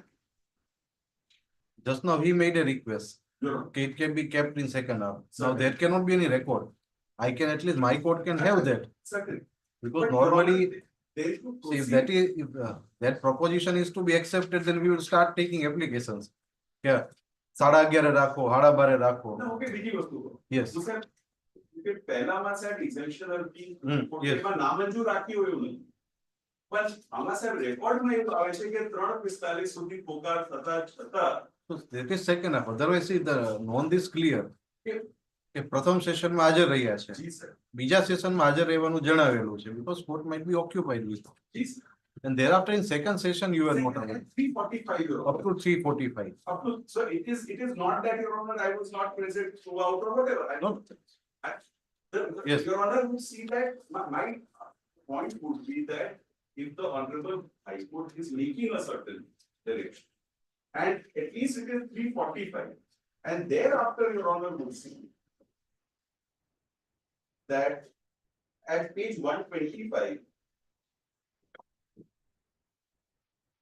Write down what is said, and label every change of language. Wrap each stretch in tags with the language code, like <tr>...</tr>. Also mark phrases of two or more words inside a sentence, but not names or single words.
<en>just now he made a request. Your Honor. It can be kept in second half. Now Certainly. there cannot be any record. I can at least, my court can have that. Certainly. Because But Your Honor, normally, there is to see, if proceed. that is, if that proposition is to be accepted, then we will start taking applications.</en> <gu>Yeah. 11:30 રાખો, 12:30 રાખો.</gu> <en>No, okay,</en> <gu>બીજી વસ્તુ કહું.</gu> <en>Yes.</en> <gu>તો સાહેબ, કે પહેલામાં સાહેબ exemption અરજી</gu> <en>yes.</en> <gu>કોર્ટમાં નામંજૂર રાખી હોય એવું નહીં. પણ આમાં સાહેબ રેકોર્ડમાં એવું આવે છે કે 3:45 સુધી પોકાર થતા છતાં</gu> <en>So that is second half. Otherwise, see, the nonth is clear.</en> <gu>કે કે પ્રથમ સેશનમાં હાજર રહ્યા છે. જી સર, બીજા સેશનમાં હાજર રહેવાનું જણાવેલું છે.</gu> <en>Because court might be occupied with.</en> <gu>જી સર.</gu> <en>And thereafter in second session, you are not available. 3:45 Your Up Honor. to 3:45. Up to, so it is not that Your Honor, I was not present throughout or whatever. No. Yes. Your Honor would see that my point would be that if the Honorable High Court is making a certain direction, and at least it is 3:45, and thereafter Your Honor would see that at page 125,</en>